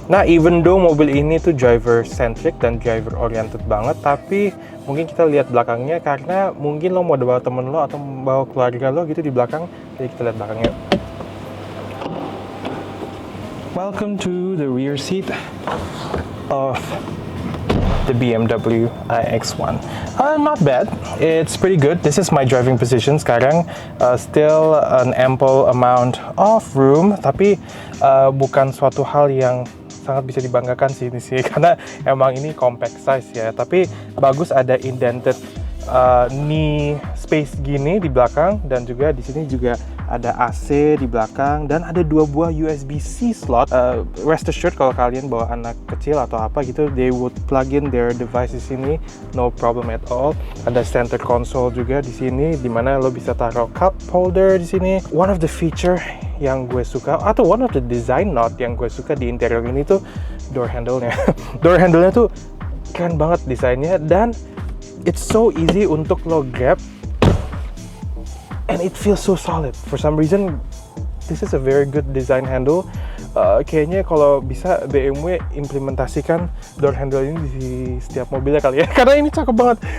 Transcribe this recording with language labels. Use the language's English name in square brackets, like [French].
[Indonesian] Nah, even though mobil ini tuh driver centric dan driver oriented banget, tapi mungkin kita lihat belakangnya karena mungkin lo mau bawa temen lo atau bawa keluarga lo gitu di belakang. Jadi kita lihat belakangnya. [English] Welcome to the rear seat of the BMW iX1. Not bad. It's pretty good. This is my driving position [Indonesian] sekarang. [English] Still an ample amount of room, [Indonesian] tapi bukan suatu hal yang sangat bisa dibanggakan sih ini sih, karena emang ini compact size ya. Tapi bagus ada indented knee space gini di belakang, dan juga di sini juga ada AC di belakang dan ada 2 buah USB-C slot. [English] Rest assured [Indonesian] kalau kalian bawa anak kecil atau apa gitu, [English] they would plug in their device [Indonesian] di sini, [English] no problem at all. [Indonesian] Ada center console juga di sini, dimana lo bisa taruh cup holder di sini. [English] One of the feature [Indonesian] yang gue suka, atau [English] one of the design note [Indonesian] yang gue suka di interior ini tuh [English] door handle-nya. [Indonesian] Door handle-nya tuh keren banget desainnya, dan [English] it's so easy [Indonesian] untuk lo grab. [English] And it feels so solid. For some reason, this is a very good design handle. [Indonesian] Kayaknya kalau bisa BMW implementasikan door handle ini di setiap mobilnya kali ya, karena ini cakep banget.